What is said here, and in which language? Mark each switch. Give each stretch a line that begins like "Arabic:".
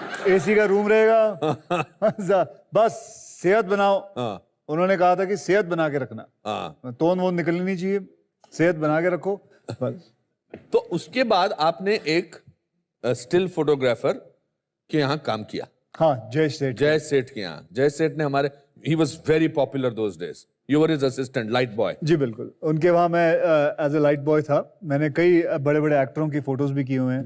Hindi: AC का room रहेगा, बस सेहत बनाओ। हाँ। उन्होंने कहा था कि सेहत बना के रखना, हाँ। तोन वोन निकलनी नहीं चाहिए, सेहत बना के रखो बस। तो उसके बाद आपने एक स्टिल फोटोग्राफर के यहाँ काम किया? हाँ, जय सेठ के यहाँ। जय सेठ ने हमारे,
English: he was very popular those days. You were his assistant, light boy.
Hindi: जी बिल्कुल, उनके वहाँ मैं
English: as a light boy
Hindi: था। मैंने कई बड़े बड़े एक्टरों की फोटोज भी किए हुए हैं।